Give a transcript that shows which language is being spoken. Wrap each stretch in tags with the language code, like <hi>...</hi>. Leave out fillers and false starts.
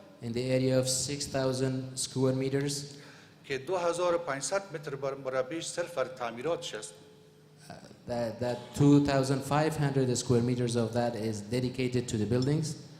<en>In the area of 6,000 square meters.</en> <fa>که 2500 متر مربعش صرف برای تعمیراتش است.</fa> <en>That 2,500 square meters of that is dedicated to the buildings.</en>